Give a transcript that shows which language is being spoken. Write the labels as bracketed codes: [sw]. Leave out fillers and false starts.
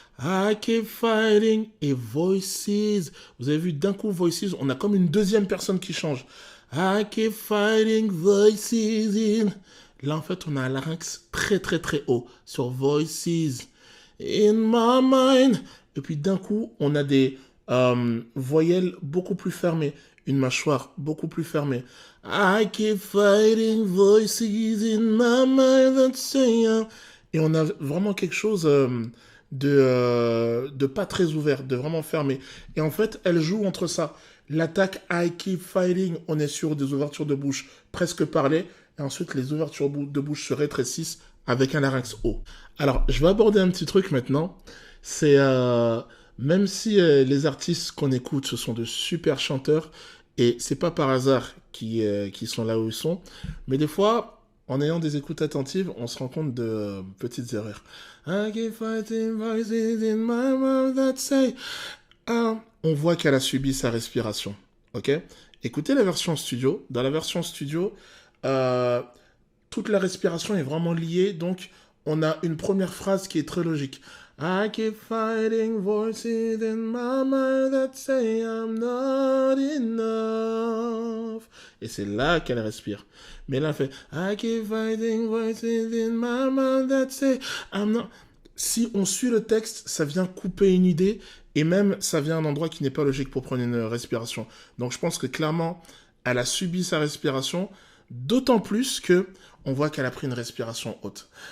[en] I keep fighting et voices. [fr] Vous avez vu, d'un coup, voices, on a comme une deuxième personne qui change. [en] I keep fighting voices in. [fr] Là, en fait, on a un larynx très, très, très haut sur [en] voices in my mind. [fr] Et puis, d'un coup, on a des voyelles beaucoup plus fermées. Une mâchoire beaucoup plus fermée. [en] I keep fighting voices in my mind that say. [fr] Et on a vraiment quelque chose de pas très ouvert, de vraiment fermé. Et en fait, elle joue entre ça. L'attaque [en] I keep fighting, [fr] on est sur des ouvertures de bouche presque parlées. Et ensuite, les ouvertures de bouche se rétrécissent avec un larynx haut. Alors, je vais aborder un petit truc maintenant. C'est même si les artistes qu'on écoute, ce sont de super chanteurs, et c'est pas par hasard qu'ils sont là où ils sont, mais des fois, en ayant des écoutes attentives, on se rend compte de petites erreurs. [en] I keep fighting voices in my mouth that say... [fr] on voit qu'elle a subi sa respiration. Ok ? Écoutez la version studio. Dans la version studio, toute la respiration est vraiment liée. Donc, on a une première phrase qui est très logique. [en] I keep fighting voices in my mind that say I'm not enough. [fr] Et c'est là qu'elle respire. Mais là, elle fait [en] I keep fighting voices in my mind that say I'm not... [fr] Si on suit le texte, ça vient couper une idée et même ça vient à un endroit qui n'est pas logique pour prendre une respiration. Donc je pense que clairement, elle a subi sa respiration, d'autant plus que on voit qu'elle a pris une respiration haute.